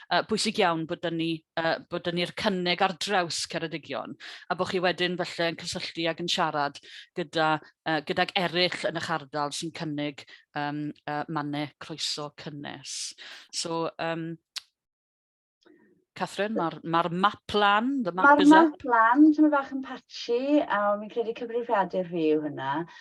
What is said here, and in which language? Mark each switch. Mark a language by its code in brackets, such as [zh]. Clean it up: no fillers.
[cy] Bwysig iawn bod ni'r cynnig ar draws Ceredigion, a bod chi wedyn felly yn cysylltu ag yn siarad gydag eraill yn eich ardal sy'n cynnig Mannau Croeso Cynnes. So, Catherine, mae'r map lan, [en] the map is up. [cy] Mae'r map lan, tyma bach yn patchy, a mi'n credu cyfrifiadur fi yw hynna.